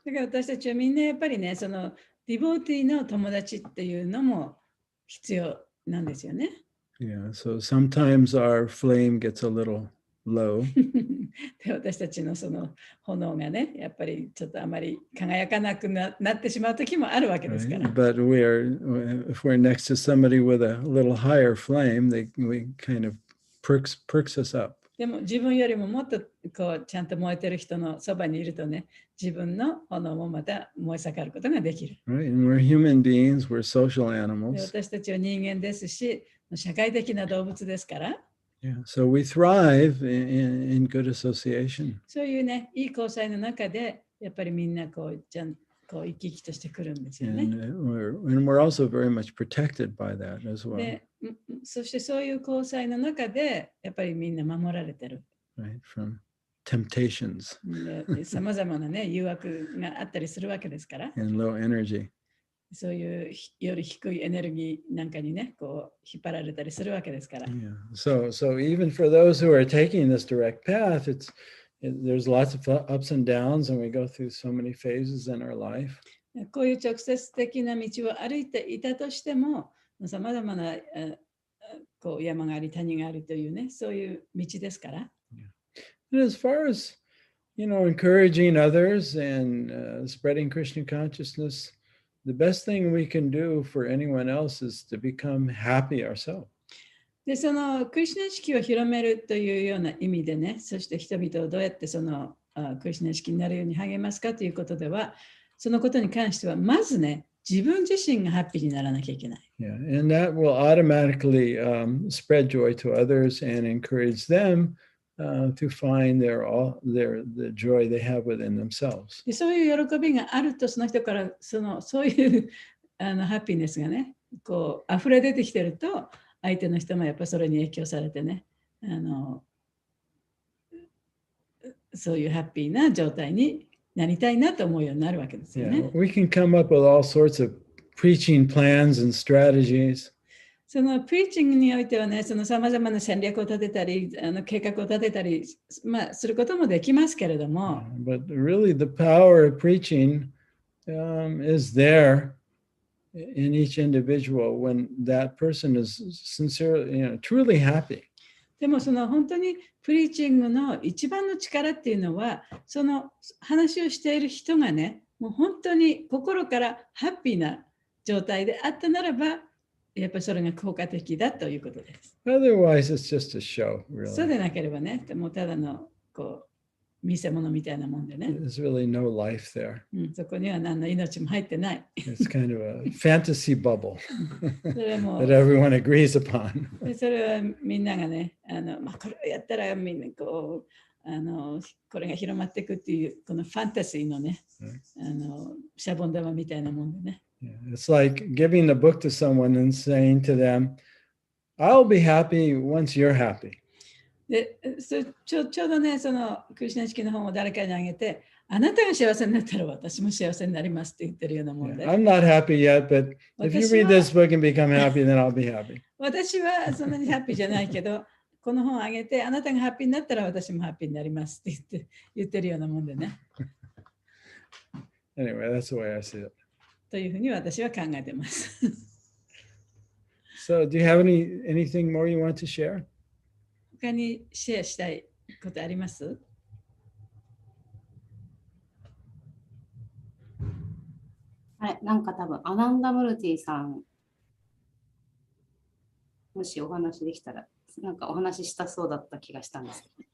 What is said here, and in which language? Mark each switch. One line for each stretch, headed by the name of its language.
Japanese: だから私たちはみんなやっぱりね、そのディボティの友達っていうのも必要なんですよね。
English: Yeah, so sometimes our flame gets a little low.
Japanese: で、私たちのその炎がね、やっぱりちょっとあまり輝かなくなってしまう時もあるわけですから。
English: But if we're next to somebody with a little higher flame, we kind of perks us up.
Japanese: でも自分よりももっとこうちゃんと燃えてる人のそばにいるとね、自分の炎もまた燃え盛ることができる。
English: Right? And we're human beings, we're social
Japanese: で
English: animals.
Japanese: 私たちは人間ですし、社会的な動物ですから、
English: Yeah. So we thrive in good association.
Japanese: そういうね、いい交際の中で、やっぱりみんなこう生き生きとしてくるんですよね。
English: And we're also very much protected by that as well.
Japanese: で、そしてそういう交際の中で、やっぱりみんな守られてる。
English: Right? From temptations
Japanese: さまざまなね、誘惑があったりするわけですから、
English: and low energy.
Japanese: そういうより低いエネルギーなんかにね、こう引っ張られたりするわけですから。
English: Yeah. So even for those who are taking this direct path, there's lots of ups and downs, and we go through so many phases in our life.
Japanese: こういう直接的な道を歩いていたとしても、さまざまなこう山があり谷がありというね、そういう道ですから。
English: And as far as, encouraging others and spreading Krishna consciousness, the best thing we can do for anyone else is to become happy ourselves.
Japanese: で、そのクリシュナ意識を広めるというような意味でね、そして人々をどうやってそのクリシュナ意識になるように励ますかということでは、そのことに関しては、まずね、自分自身がハッピーにならなきゃいけない。
English: Yeah, and that will automatically spread joy to others and encourage them to find the joy they have within themselves.
Japanese: で、そういう喜びがあると、その人からそういうハッピーネスがね、こう溢れ出てきてると、相手の人もやっぱりそれに影響されてね、そういうハッピーな状態になりたいなと思うようになるわけですよね。
English: Yeah, we can come up with all sorts of preaching plans and strategies.
Japanese: そのプリーチングにおいてはね、そのさまざまな戦略を立てたり、計画を立てたり、することもできますけれども、
English: But really the power of preaching is there in each individual when that person is sincerely, truly happy.
Japanese: でもその本当にプリーチングの一番の力っていうのは、その話をしている人がね、もう本当に心からハッピーな状態であったならば、やっぱりそれが効果的だということです。
English: Otherwise, it's just a show,
Japanese: そう
English: really.
Japanese: でなければね、もうただの見せ物みたいなもんでね、
English: There's really no life there.
Japanese: そこには何の命も入ってない。
English: It's kind of a fantasy bubble
Japanese: それも
English: that everyone agrees upon.
Japanese: でそれはみんながね、これをやったらみんなこれが広まっていくっていう、このファンタジーのね、シャボン玉みたいなもんでね。
English: Yeah, it's like giving the book to someone and saying to them, I'll be happy once you're happy.
Japanese: でちょうどね、そのクリシュナ意識の本を誰かにあげて、あなたが幸せになったら私も幸せになりますって言ってるようなもんで。
English: I'm not happy yet, but if you read this book and become happy, then I'll be happy.
Japanese: 私はそんなにハッピーじゃないけど、この本をあげて、あなたがハッピーになったら私もハッピーになりますって言ってるようなもんでね。
English: Anyway, that's the way I see it.
Japanese: というふうに私は考えてます。
English: So, do you have anything more you want to share?
Japanese: 他にシェアしたいことあります？はい、なんか多分アナンダムルティさん、もしお話できたら、なんかお話ししたそうだった気がしたんです。